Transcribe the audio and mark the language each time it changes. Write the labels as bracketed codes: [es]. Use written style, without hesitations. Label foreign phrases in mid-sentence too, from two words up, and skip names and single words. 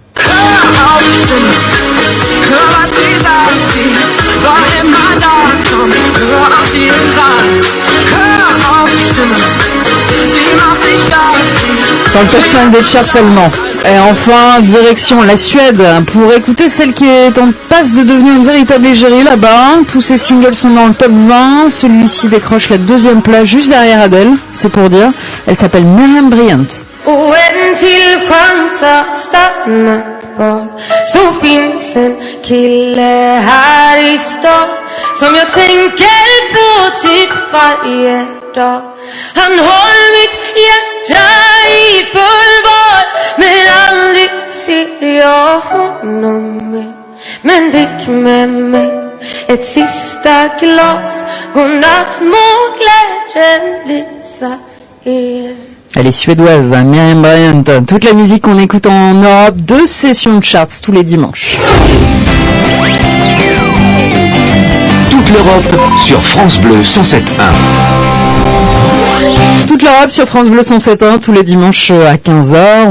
[fr] Dans le top 5 des charts allemands. Et enfin, direction la Suède, pour écouter celle qui est en passe de devenir une véritable égérie là-bas. Tous ses singles sont dans le top 20. Celui-ci décroche la 2e place juste derrière Adele, c'est pour dire. Elle s'appelle Miriam Bryant. [sv] Så finns en kille här i stan som jag tänker på typ varje dag. Han håller mitt hjärta i förvar, men aldrig ser jag honom mer. Men drick med mig ett sista glas, godnatt må glädjen lysa er. [fr] Elle est suédoise, Miriam Bryant. Toute la musique qu'on écoute en Europe, 2 sessions de charts tous les dimanches. Toute l'Europe sur France Bleu 107.1. Toute l'Europe sur France Bleu 107.1 tous les dimanches à 15h.